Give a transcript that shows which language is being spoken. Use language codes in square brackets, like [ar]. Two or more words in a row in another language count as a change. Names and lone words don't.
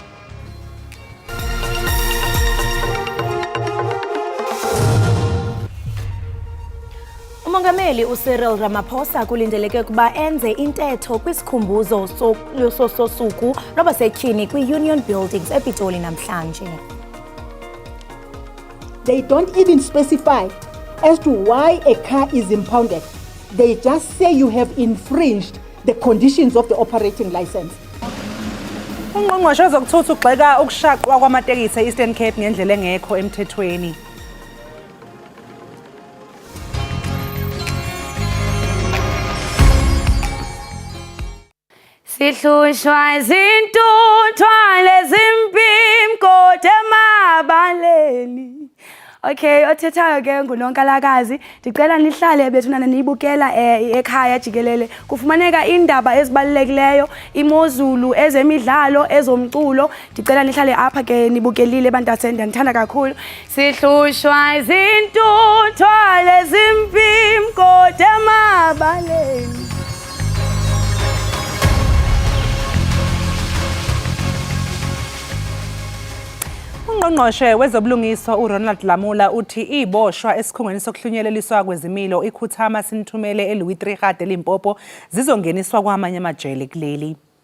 [xh] Umongameli uCyril Ramaphosa kulindeleke ukuba enze intetho kwisikhumbuzo sosuku lwabasetyhini kwi-Union Buildings ePitoli namhlanje. [en] They don't even specify as to why a car is impounded. They just say you have infringed the conditions of the operating license. [zu] Ungqongqoshe wezokuthutha ugxeka ukushaqwa kwamatekisi e-Eastern Cape ngendlela engekho emthethweni. Sihlushwa izintuthwa lezimpimko emabaleni. Okay, [xh] othethayo ke nguNonkalakazi ndicela nihlale bethunana niyibukela ekhaya Jikelele kufumaneka indaba ezibalulekileyo imozulu ezemidlalo ezomculo ndicela nihlale apha ke nibukelile bantasenda ndithanda kakhulu [zu] sihlushwa izintuthwa lezimpimko emabaleni. Ungqongqoshe wezobulungiswa uRonald Lamula uthi iboshwa esikhungweni sokuhlunyeleliswa kwezimilo ikhuthama sinithumele eLouis Trichardt eLimpopo zizongeniswa kwamanye amajele kuleli.